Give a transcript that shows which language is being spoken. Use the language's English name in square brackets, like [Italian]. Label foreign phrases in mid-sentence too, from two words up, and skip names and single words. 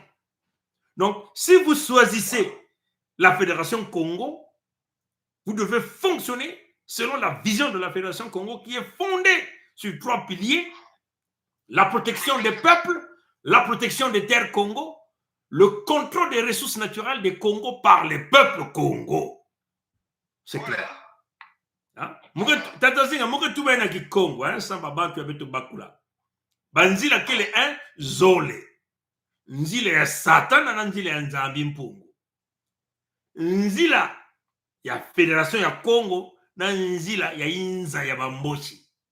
[French] Donc, si vous choisissez la Fédération Congo, vous devez fonctionner selon la vision de la Fédération Congo qui est fondée sur 3 piliers: la protection des peuples, la protection des terres Congo, le contrôle des ressources naturelles des Congo par les peuples Congo. C'est clair. [Kituba (Democratic Republic of Congo)] Tatazinga, muke tuba na ki Congo, samba bantu ya beto bakula. Banzila kele zole. Nzila ya satana na nzila ya nzambi mpungu. Nzila ya Fédération ya Congo na nzila ya inza ya bamboshi.